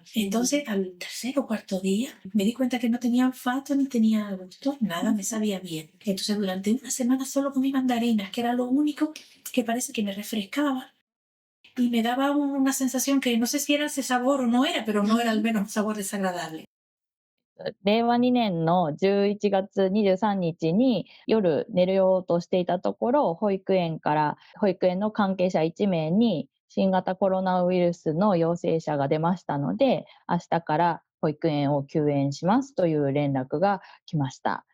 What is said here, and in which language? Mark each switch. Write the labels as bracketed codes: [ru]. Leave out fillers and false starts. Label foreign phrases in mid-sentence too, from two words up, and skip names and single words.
[es] Entonces, al tercer o cuarto día, me di cuenta que no tenía olfato ni tenía gusto, nada me sabía bien. Entonces, durante una semana solo comí mandarinas, que era lo único que parece que me refrescaba. y me daba una sensación que no sé si era ese sabor o no era, pero no era al menos un sabor desagradable. [ja] 令和2年の11月23日に夜寝るようとしていたところ、保育園の関係者1名に新型コロナウイルスの陽性者が出ましたので、明日から保育園を休園しますという連絡が来ました。